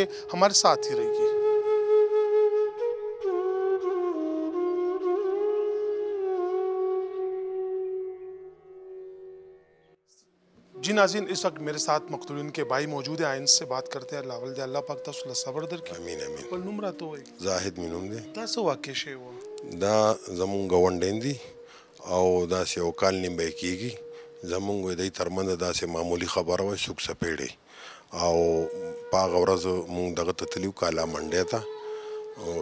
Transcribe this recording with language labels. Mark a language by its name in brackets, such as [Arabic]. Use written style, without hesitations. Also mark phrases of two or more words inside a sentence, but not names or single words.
[Urdu] ہمارے ساتھ ہی رہیے. جی ناظرین اس وقت میرے ساتھ مقتولین کے بھائی موجود ہیں. ان سے بات کرتے ہیں. [Pashto] اللہ پاک تاسو له صبر درکړي. امین امین. خپل نوم راته وایي. زاهد مې نوم دی. دا څه واقع شوی وه؟ دا زمونږ ګاونډیان دي او داسې یو کال نیم به یې کېږي. زمونږ د دوی ترمنځ داسې معمولي خبره وه څوک څپېړې او په هغه ورځ مونږ دغه ته تللي وو کالا منډۍ ته.